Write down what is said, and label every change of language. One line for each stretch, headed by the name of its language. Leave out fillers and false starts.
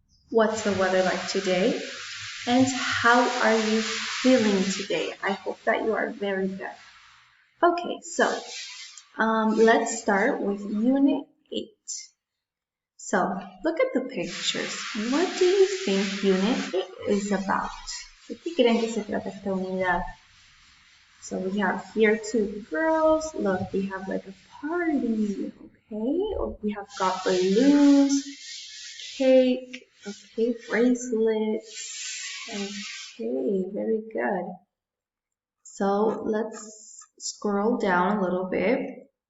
English: What's the weather like today? And how are you feeling today? I hope that you are very good. Okay, so let's start with Unit 8. So look at the pictures. What do you think Unit 8 is about?
Spanish: ¿De qué creen que se trata esta unidad?
English: So we have here two girls. Look, we have like a party, okay? Or we have got balloons, cake, okay, bracelets. Okay, very good. So let's scroll down a little bit.